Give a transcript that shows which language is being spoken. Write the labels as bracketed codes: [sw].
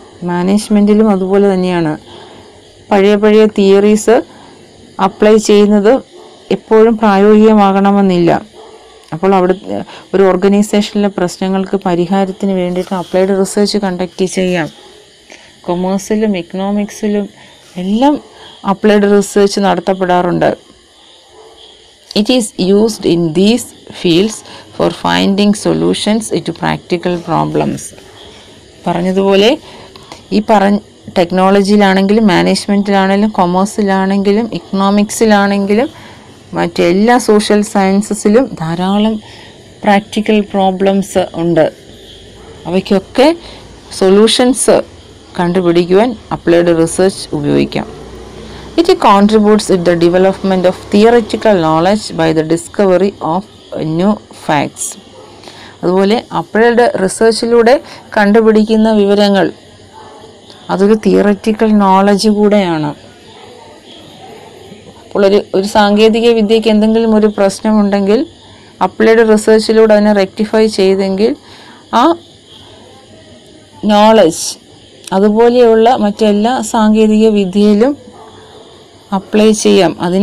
[ml] മാനേജ്മെൻറ്റിലും അതുപോലെ തന്നെയാണ്. പഴയ തിയറീസ് അപ്ലൈ ചെയ്യുന്നത് എപ്പോഴും പ്രായോഗികമാകണമെന്നില്ല. അപ്പോൾ അവിടെ ഒരു ഓർഗനൈസേഷനിലെ പ്രശ്നങ്ങൾക്ക് പരിഹാരത്തിന് വേണ്ടിയിട്ട് അപ്ലൈഡ് റിസർച്ച് കണ്ടക്ട് ചെയ്യാം. കൊമേഴ്സിലും ഇക്കണോമിക്സിലും എല്ലാം applied research നടത്തപ്പെടാറുണ്ട്. [en] It is used in these fields for finding solutions to practical problems. [ml] പറഞ്ഞതുപോലെ ഈ ടെക്നോളജിയിലാണെങ്കിലും മാനേജ്മെൻറ്റിലാണെങ്കിലും കൊമേഴ്സിലാണെങ്കിലും ഇക്കണോമിക്സിലാണെങ്കിലും മറ്റെല്ലാ സോഷ്യൽ സയൻസസിലും ധാരാളം പ്രാക്ടിക്കൽ പ്രോബ്ലംസ് ഉണ്ട്. അവയ്ക്കൊക്കെ സൊല്യൂഷൻസ് കണ്ടുപിടിക്കുവാൻ അപ്ലൈഡ് റിസർച്ച് ഉപയോഗിക്കാം. [en] It contributes to the development of theoretical knowledge by the discovery of new facts. [ml] അതുപോലെ applied റിസർച്ചിലൂടെ കണ്ടുപിടിക്കുന്ന വിവരങ്ങൾ അതൊരു തിയററ്റിക്കൽ നോളജ് കൂടെയാണ്. അപ്പോൾ ഒരു സാങ്കേതിക വിദ്യയ്ക്ക് എന്തെങ്കിലും ഒരു പ്രശ്നമുണ്ടെങ്കിൽ അപ്ലൈഡ് റിസർച്ചിലൂടെ അതിനെ റെക്ടിഫൈ ചെയ്തെങ്കിൽ ആ നോളജ് അതുപോലെയുള്ള മറ്റെല്ലാ സാങ്കേതിക വിദ്യയിലും അപ്ലൈ ചെയ്യാം.